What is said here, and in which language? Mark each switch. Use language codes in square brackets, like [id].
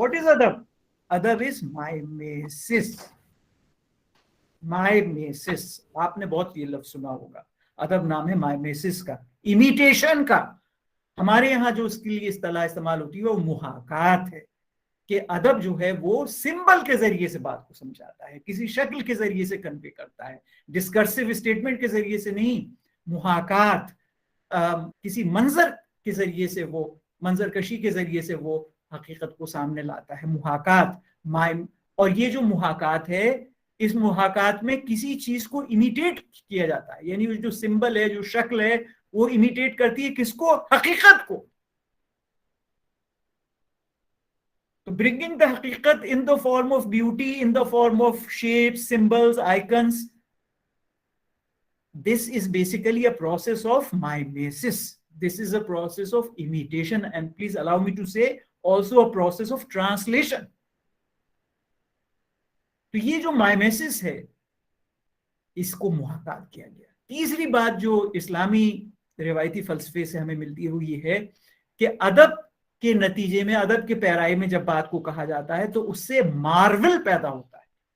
[en] What is ادب؟ ادب is mimesis. [ur] mimesis آپ نے بہت یہ لفظ سنا ہوگا. ادب نام ہے mimesis کا, imitation کا. ہمارے یہاں جو اس کے لیے اصطلاح استعمال ہوتی ہے وہ محاکات ہے کہ ادب جو ہے وہ سمبل کے ذریعے سے بات کو سمجھاتا ہے, کسی شکل کے ذریعے سے کنوے کرتا ہے, ڈسکرسیو اسٹیٹمنٹ کے ذریعے سے نہیں. محاکات کسی منظر کے ذریعے سے, وہ منظر کشی کے ذریعے سے وہ حقیقت کو سامنے لاتا ہے. محاکات اور یہ جو محاکات ہے اس محاکات میں کسی چیز کو امیٹیٹ کیا جاتا ہے, یعنی جو سمبل ہے, جو شکل ہے, وہ امیٹیٹ کرتی ہے کس کو؟ حقیقت کو. [en] Bringing the haqiqat in the form of beauty, in the form of shapes, symbols, icons, this is basically a process of mimesis. This is a process of imitation, and please allow me to say also a process of translation. [ur] تو یہ جو مائمیسس ہے اس کو محتاط کیا گیا. تیسری بات جو اسلامی روایتی فلسفے سے ہمیں ملتی ہے وہ یہ ہے کہ ادب کے نتیجے میں، ادب کے پیرائی میں جب بات کو کہا جاتا ہے تو اس سے مارول پیدا ہوتا ہے.